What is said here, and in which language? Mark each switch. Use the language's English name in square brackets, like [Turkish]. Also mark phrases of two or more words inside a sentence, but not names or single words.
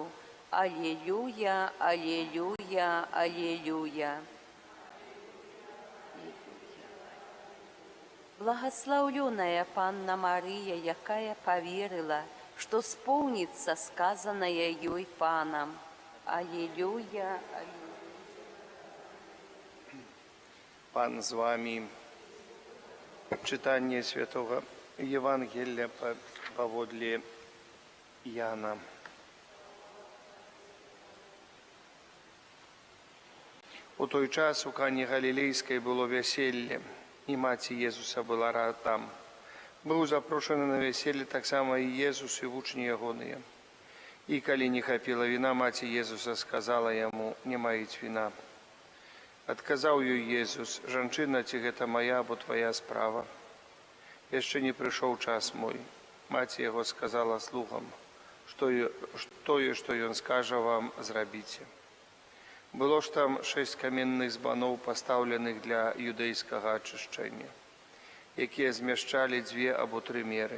[Ukrainian] Аллилуйя, аллилуйя, аллилуйя. Благословленная Панна Мария, якая поверила, что сполнится сказанное ей Паном. Аллилуйя, аллилуйя. Пан з вами. Читание Святого Евангелия поводле Яна. У той час у Кані Галілейській було весілля, і маті Єсуса була там. Був запрошений на весілля так само і Єсус, і учні Ягоні. І коли не хапіло вина, маті Єсуса сказала йому: «Не мають вина». [Belarusian] Адказаў ёй Езус: «Жанчына, ці гэта мая або твая справа? Яшчэ не прыйшоў час мой». Маці яго сказала слугам: «Тое, што ён скажа вам, зрабіце». Было ж там 6 каменных збаноў, пастаўленых для юдэйскага ачышчэння, якія змяшчалі 2 або 3 меры.